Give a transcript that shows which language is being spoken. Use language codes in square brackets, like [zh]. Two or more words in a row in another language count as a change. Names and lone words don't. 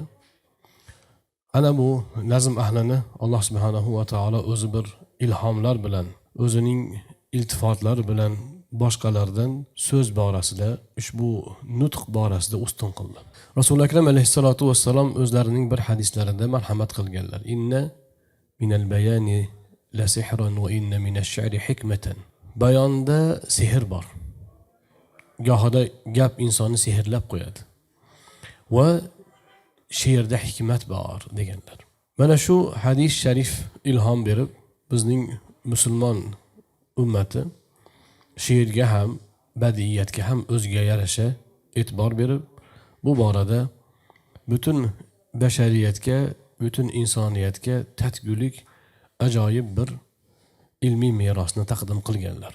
[uz] Ana bu nazm ahlini Alloh [ar] سبحانه وتعالى [uz] o'zi bir ilhomlar bilan, o'zining iltifotlari bilan boshqalardan so'z borasida, ushbu nutq borasida ustun qildi. Rasul akram [ar] عليه الصلاة والسلام [uz] o'zlarining bir hadislarida marhamat qilganlar. [ar] إن من البيان لسحرا وإن من الشعر لحكمة. [uz] Bayonda sehr bor. Gohida gap insonni sehrlab qo'yadi. Va she'rda hikmat bor deganlar. Mana shu hadis sharif ilhom berib, bizning musulmon ummati she'rga ham, badiiyatga ham o'ziga yarasha e'tibor berib, bu borada butun bashariyatga, butun insoniyatga tatgulik ajoyib bir ilmiy merosni taqdim qilganlar.